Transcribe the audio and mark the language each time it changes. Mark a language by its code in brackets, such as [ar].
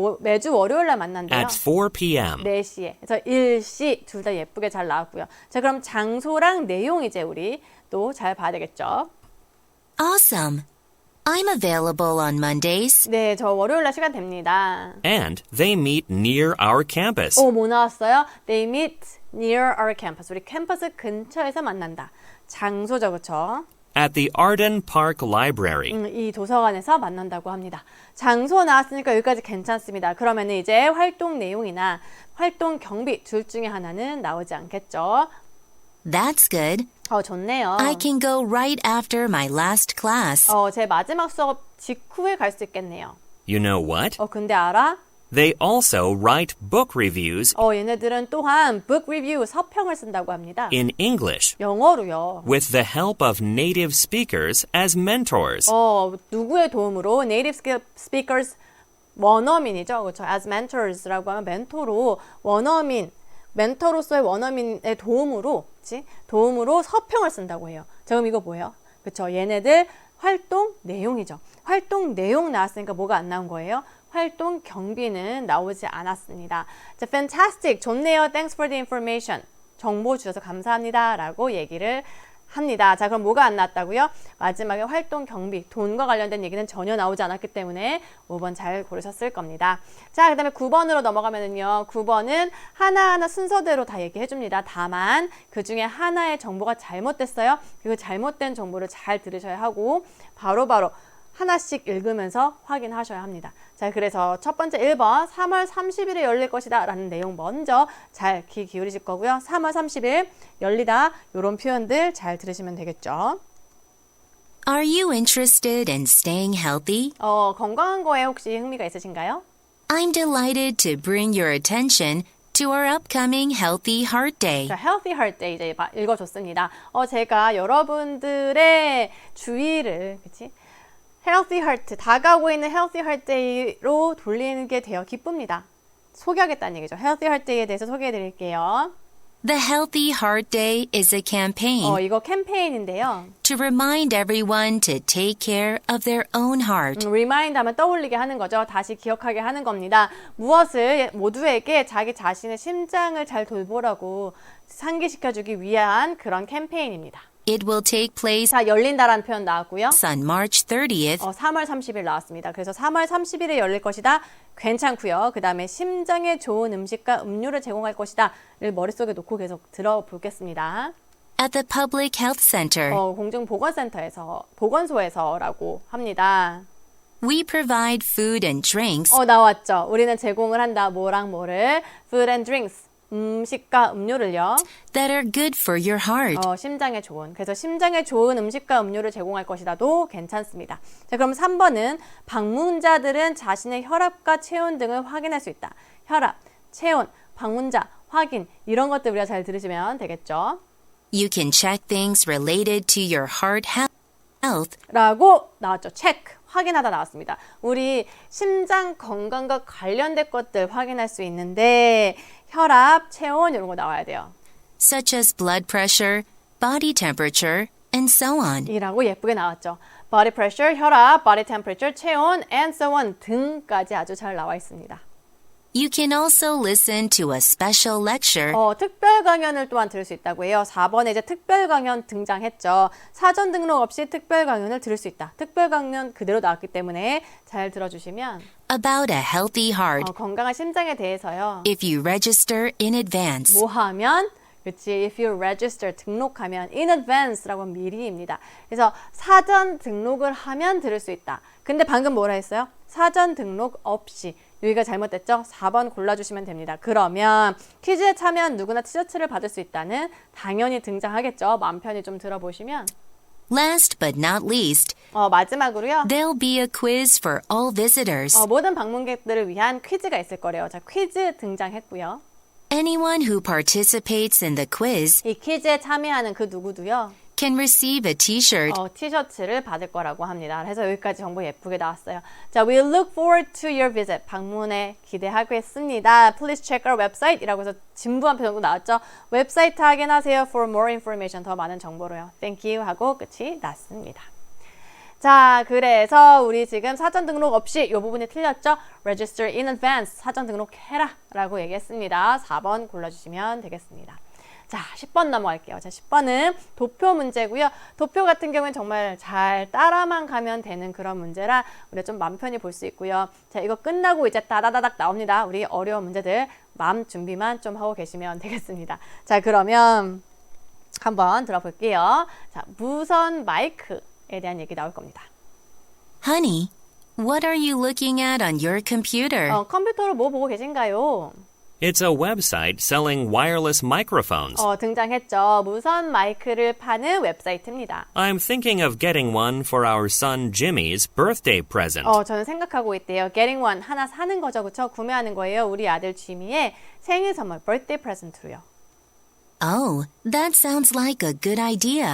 [ko] 매주 월요일 날 만난대요. [en] at 4 p.m. [ko] 4시에. 그래서 일시 둘 다 예쁘게 잘 나왔고요. 자, 그럼 장소랑 내용 이제 우리 또 잘 봐야 되겠죠. [en] Awesome. I'm available on Mondays. [ko] 네, 저 월요일 날 시간 됩니다. [en] And they meet near our campus. [ko] 뭐 나왔어요? [en] They meet near our campus. [ko] 우리 캠퍼스 근처에서 만난다. 장소죠, 그렇죠? [en] At the Arden Park Library. [ko] 이 도서관에서 만난다고 합니다. 장소 나왔으니까 여기까지 괜찮습니다. 그러면 이제 활동 내용이나 활동 경비 둘 중에 하나는 나오지 않겠죠? [en] That's good. [ko] 좋네요. [en] I can go right after my last class. [ko] 제 마지막 수업 직후에 갈 수 있겠네요. [en] You know what? [ko] 근데 알아? [en] They also write book reviews [ko] 얘네들은 또한 book review 서평을 쓴다고 합니다. [en] in English [ko] 영어로요. [en] with the help of native speakers as mentors. [ko] 누구의 도움으로? [en] Native speakers [ko] 원어민이죠. 그렇죠? [en] As mentors [ko] 라고 하면 멘토로 원어민 멘토로서의 원어민의 도움으로, 그치? 도움으로 서평을 쓴다고 해요. 자, 그럼 이거 뭐예요? 그쵸? 얘네들 활동 내용이죠. 활동 내용 나왔으니까 뭐가 안 나온 거예요? 활동 경비는 나오지 않았습니다. 자, fantastic. 좋네요. [en] Thanks for the information. [ko] 정보 주셔서 감사합니다. 라고 얘기를 합니다. 자, 그럼 뭐가 안 나왔다고요? 마지막에 활동 경비, 돈과 관련된 얘기는 전혀 나오지 않았기 때문에 5번 잘 고르셨을 겁니다. 자, 그 다음에 9번으로 넘어가면은요. 9번은 하나하나 순서대로 다 얘기해 줍니다. 다만 그 중에 하나의 정보가 잘못됐어요. 그 잘못된 정보를 잘 들으셔야 하고 바로바로 하나씩 읽으면서 확인하셔야 합니다. 자, 그래서 첫 번째 1번 3월 30일에 열릴 것이다 라는 내용 먼저 잘 귀 기울이실 거고요. 3월 30일 열리다 이런 표현들 잘 들으시면 되겠죠. [en] Are you interested in staying healthy? [ko] 건강한 거에 혹시 흥미가 있으신가요? [en] I'm delighted to bring your attention to our upcoming Healthy Heart Day. [ko] 자, Healthy Heart Day 이제 읽어줬습니다. 제가 여러분들의 주의를, 그치? Healthy Heart, 다가오고 있는 Healthy Heart Day로 돌리게 되어 기쁩니다. 소개하겠다는 얘기죠. Healthy Heart Day에 대해서 소개해 드릴게요. [en] The Healthy Heart Day is a campaign [ko] 이거 캠페인인데요. [en] to remind everyone to take care of their own heart. [ko] Remind 하면 떠올리게 하는 거죠. 다시 기억하게 하는 겁니다. 무엇을 모두에게 자기 자신의 심장을 잘 돌보라고 상기시켜주기 위한 그런 캠페인입니다. [en] It will take place [ko] 자, 열린다라는 표현 나왔고요. [en] on March 30th [ko] 3월 30일 나왔습니다. 그래서 3월 30일에 열릴 것이다. 괜찮고요. 그 다음에 심장에 좋은 음식과 음료를 제공할 것이다를 머릿속에 놓고 계속 들어보겠습니다. [en] at the Public Health Center. [ko] 공중보건센터에서, 보건소에서라고 합니다. [en] We provide food and drinks [ko] 나왔죠. 우리는 제공을 한다. 뭐랑 뭐를. [en] Food and drinks. [ko] 음식과 음료를요. [en] that are good for your heart. [ko] 심장에 좋은. 그래서 심장에 좋은 음식과 음료를 제공할 것이다도 괜찮습니다. 자, 그럼 3번은 방문자들은 자신의 혈압과 체온 등을 확인할 수 있다. 혈압, 체온, 방문자, 확인 이런 것들 우리가 잘 들으시면 되겠죠. [en] You can check things related to your heart health [ko] 라고 나왔죠. 체크. 확인하다 나왔습니다. 우리 심장 건강과 관련된 것들 확인할 수 있는데 혈압, 체온 이런 거 나와야 돼요. [en] such as blood pressure, body temperature, and so on. [ko] 이라고 예쁘게 나왔죠. [en] body pressure, [ko] 혈압, [en] body temperature, [ko] 체온, [en] and so on [ko] 등까지 아주 잘 나와 있습니다. [en] You can also listen to a special lecture [ko] 특별 강연을 또한 들을 수 있다고 해요. 4번에 이제 특별 강연 등장했죠. 사전 등록 없이 특별 강연을 들을 수 있다. 특별 강연 그대로 나왔기 때문에 잘 들어주시면 [en] about a healthy heart [ko] 건강한 심장에 대해서요. [en] if you register in advance. [ko] 뭐 하면? 그치, [en] if you register, [ko] 등록하면 [en] in advance [ko] 라고 하면 미리입니다. 그래서 사전 등록을 하면 들을 수 있다. 근데 방금 뭐라 했어요? 사전 등록 없이. 여기가 잘못됐죠? 4번 골라주시면 됩니다. 그러면 퀴즈에 참여한 누구나 티셔츠를 받을 수 있다는 당연히 등장하겠죠. 마음 편히 좀 들어보시면. [en] Last but not least, [ko] 마지막으로요. [en] there'll be a quiz for all visitors. [ko] 모든 방문객들을 위한 퀴즈가 있을 거래요. 자, 퀴즈 등장했고요. [en] Anyone who participates in the quiz [ko] 이 퀴즈에 참여하는 그 누구도요. [en] can receive a t-shirt [ko] 티셔츠를 받을 거라고 합니다. 그래서 여기까지 정보 예쁘게 나왔어요. [en] 자, we look forward to your visit. [ko] 방문에 기대하겠습니다. [en] Please check our website [ko] 이라고 해서 진부 한 표 정도 나왔죠. 웹사이트 확인하세요. [en] For more information. [ko] 더 많은 정보로요. [en] Thank you [ko] 하고 끝이 났습니다. 자, 그래서 우리 지금 사전 등록 없이 이 부분이 틀렸죠? [en] Register in advance. [ko] 사전 등록해라 라고 얘기했습니다. 4번 골라주시면 되겠습니다. 자, 10번 넘어갈게요. 자, 10번은 도표 문제고요. 도표 같은 경우는 정말 잘 따라만 가면 되는 그런 문제라 우리가 좀 마음 편히 볼 수 있고요. 자, 이거 끝나고 이제 따다다닥 나옵니다. 우리 어려운 문제들 마음 준비만 좀 하고 계시면 되겠습니다. 자, 그러면 한번 들어볼게요. 자, 무선 마이크에 대한 얘기 나올 겁니다. [en] Honey, what are you looking at on your computer? [ko] 컴퓨터로 뭐 보고 계신가요? [en] It's a website selling wireless microphones. [ko] 등장했죠. 무선 마이크를 파는 웹사이트입니다. [en] I'm thinking of getting one for our son Jimmy's birthday present. [ko] 저는 생각하고 있대요. [en] Getting one, [ko] 하나 사는 거죠. 그쵸? 구매하는 거예요. 우리 아들 지미의 생일 선물, [en] birthday present [ko] 로요. [en] Oh, that sounds like a good idea.